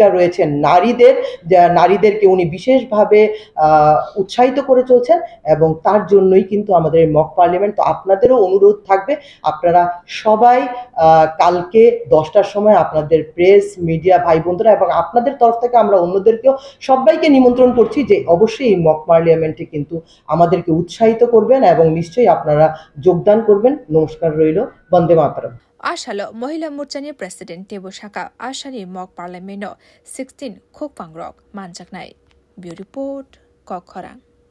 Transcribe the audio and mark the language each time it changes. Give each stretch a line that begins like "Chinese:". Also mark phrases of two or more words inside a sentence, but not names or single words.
Bangla: রয়েছে নারীদেরকে উনি বিশেষভাবে উৎসাহিত করে চলছেন এবং তার জন্যই কিন্তু আমাদের এই
English: mock parliament
Bangla: তো আপনাদেরও অনুরোধ থাকবে আপনারা সবাই কালকে 10টার সময় আপনাদের
English: press media
Bangla: ভাই বোনরা এবং আপনাদের তরফ থেকে আমরা অন্যদেরকেও সবাইকে নিমন্ত্রণ করছি যে অবশ্যই এই
English: mock parliament
Bangla: কিন্তু আমাদেরকে উৎসাহিত করবেন এবং নিশ্চয়ই আপনারা যোগদান করবেন নমস্কার রইল বন্দে মাতরম
Kok Borok: आशालो महिला मोर्चानि प्रेसिडेन्ट टेबो साका आशानि
English: mock parliament
Kok Borok: 16 खोकपांग्रक मानजाकनाय
English: bureau report
Kok Borok: कखरां।